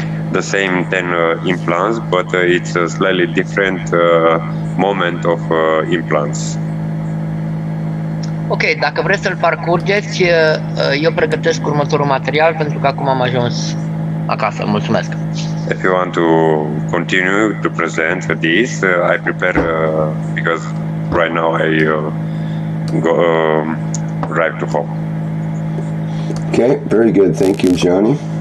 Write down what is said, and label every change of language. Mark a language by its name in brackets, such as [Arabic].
[English] The same 10 implants, but it's a slightly different moment of implants. [Romanian] Ok, dacă vreți să-l parcurgeți, eu pregătesc următorul material pentru că acum am ajuns acasă. Mulțumesc! [English] If you want to continue to present this, I prepare because right now I go drive to home. Okay, very good. Thank you, Johnny.